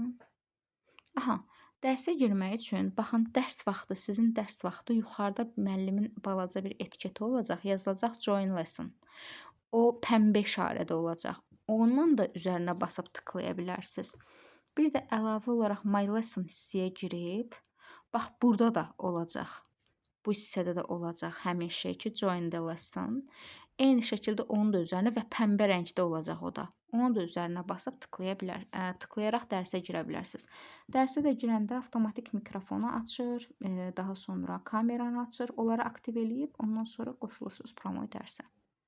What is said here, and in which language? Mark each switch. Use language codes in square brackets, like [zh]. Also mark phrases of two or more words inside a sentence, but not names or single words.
[az] Aha, dərsə girmək üçün baxın dərs vaxtı, sizin dərs vaxtı yuxarıda müəllimin balaca bir etiketi olacaq, yazılacaq [en] join lesson. [az] O pəmbə işarədə olacaq. Ondan da üzərinə basıb tıklaya bilərsiniz. Bir də əlavə olaraq [en] my lesson [az] hissəyə girib, bax burada da olacaq. Bu hissədə də olacaq həmin şey ki, [en] join the lesson. [az] Eyni şəkildə onun da üzərinə və pəmbə rəngdə olacaq o da. Onun da üzərinə basıb tıklayaraq dərsə girə bilərsiniz. Dərsə də girəndə avtomatik mikrofonu açır, daha sonra kameranı açır. Onları aktiv eləyib ondan sonra qoşulursunuz promoy dərsə.